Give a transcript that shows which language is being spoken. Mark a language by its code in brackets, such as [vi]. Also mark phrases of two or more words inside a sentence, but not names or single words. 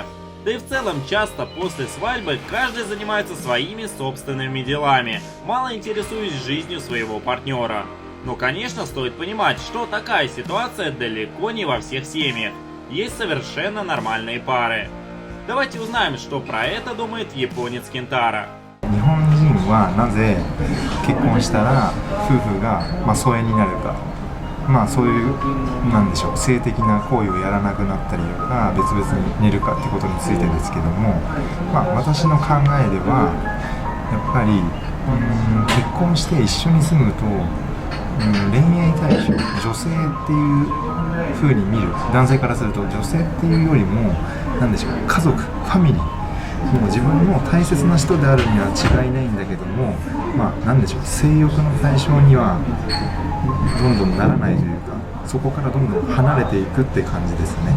[ru] Да и в целом часто после свадьбы каждый занимается своими собственными делами, мало интересуясь жизнью своего партнера. Но, конечно, стоит понимать, что такая ситуация далеко не во всех семьях. Есть совершенно нормальные пары. Давайте узнаем, что про это думает японец Кентара. [ja] 日本人はなぜ結婚したら夫婦が疎遠になるか、そういうなんでしょう、性的な行為をやらなくなったりとか別々に寝るかってことについてですけども、私の考えではやっぱり結婚して一緒に住むと恋愛対象、女性っていう風に見る男性からすると女性っていうよりもなんでしょう、家族、ファミリー、もう自分の大切な人であるには違いないんだけども、なんでしょう、性欲の対象にはどんどんならないというか、そこからどんどん離れていくって感じですね。